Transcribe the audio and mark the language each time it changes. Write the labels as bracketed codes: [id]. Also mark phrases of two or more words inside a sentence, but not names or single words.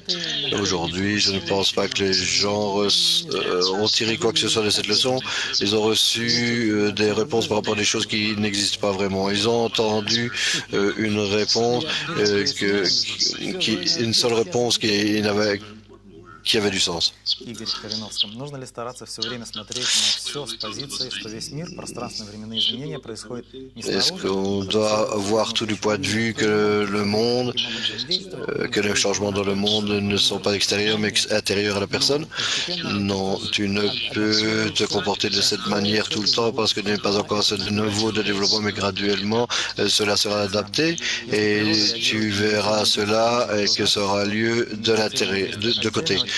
[fr] Aujourd'hui, je ne pense pas que les gens ont tiré quoi que ce soit de cette leçon. Ils ont reçu des réponses par rapport à des choses qui n'existent pas vraiment. Ils ont entendu une réponse, une seule réponse qui avait du sens. [ru] Игорь Кореновском. Нужно ли стараться все время смотреть на все с позиции, что весь мир, пространственно-временные изменения происходят не снаружи? [fr] Est-ce qu'on doit voir tout du point de vue que le monde, que les changements dans le monde ne sont pas extérieurs mais intérieurs à la personne? Non, tu ne peux te comporter de cette manière tout le temps parce que tu n'es pas encore à ce niveau de développement, mais graduellement cela sera adapté et tu verras cela et que ça aura lieu de l'intérieur, de côté.